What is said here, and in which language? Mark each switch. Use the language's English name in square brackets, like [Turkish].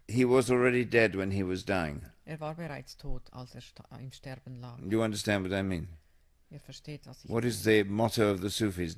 [English] He was already dead when he was dying. [German] Er war bereits tot, als er im Sterben lag. [English] You understand what I mean? [German] Ihr versteht, was ich [English] What is the motto of the Sufis?